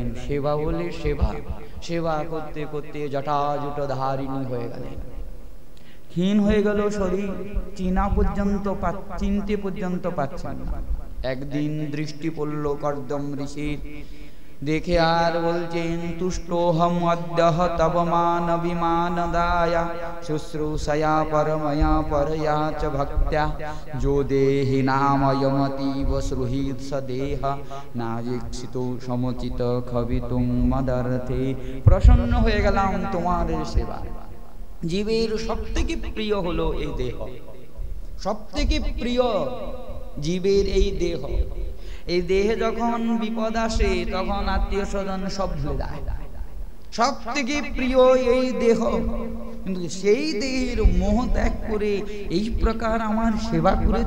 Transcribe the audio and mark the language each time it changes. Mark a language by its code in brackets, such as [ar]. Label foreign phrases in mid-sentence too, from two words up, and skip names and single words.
[bn] সেবা বলে সেবা করতে করতে জটাজুট ধারিণী হয়ে গেলেন। ক্ষীণ হয়ে গেল শরীর, চিনতে পর্যন্ত পাচ্ছেন না। একদিন দৃষ্টি পড়ল কর্দম ঋষির, দেখে আর বলছেন, [sa] তুষ্টোহম অদ্যহ তব মান বিমান দায়া শুশ্রূষয়া পরময়া পরয়া চ ভক্ত্যা যো দেহি নাময়মতীব শ্রুহিত সদেহ নাজিক্ষিত সমচিত খবিতুং মদার্থে। [bn] প্রসন্ন হয়ে গেলাম তোমার সেবা। জীবের সব থেকে প্রিয় হলো এই দেহ, সব থেকে প্রিয় জীবের এই দেহ। এই দেহে যখন বিপদ আসে, তখন আত্মীয় স্বজন সব ভুলে যায়। সব থেকে প্রিয় এই দেহ, কিন্তু সেই দেহের মোহ ত্যাগ করে এই প্রকার আমার সেবা করেছ।